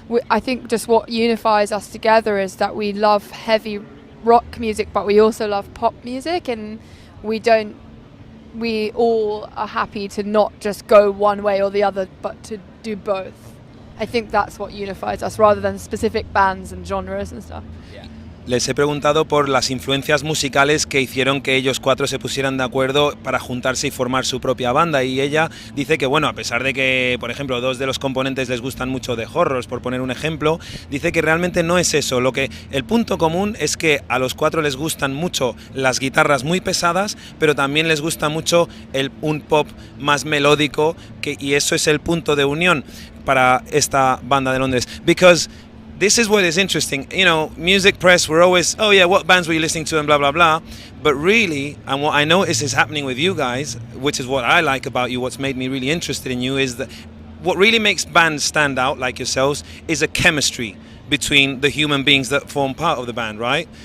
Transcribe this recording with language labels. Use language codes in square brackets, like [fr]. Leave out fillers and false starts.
[en] I think just what unifies us together is that we love heavy rock music, but we also love pop music, and we all are happy to not just go one way or the other, but to do both. I think that's what unifies us rather than specific bands and genres and stuff. Yeah. [es] Les he preguntado por las influencias musicales que hicieron que ellos cuatro se pusieran de acuerdo para juntarse y formar su propia banda, y ella dice que bueno, a pesar de que por ejemplo dos de los componentes les gustan mucho de Horrors, por poner un ejemplo, dice que realmente no es eso, el punto común es que a los cuatro les gustan mucho las guitarras muy pesadas, pero también les gusta mucho un pop más melódico, y eso es el punto de unión para esta banda de Londres. [en] Because this is what is interesting. Music press, we're always, oh yeah, what bands were you listening to and blah, blah, blah. But really, and what I notice is happening with you guys, which is what I like about you, what's made me really interested in you, is that what really makes bands stand out, like yourselves, is a chemistry between the human beings that form part of the band, right?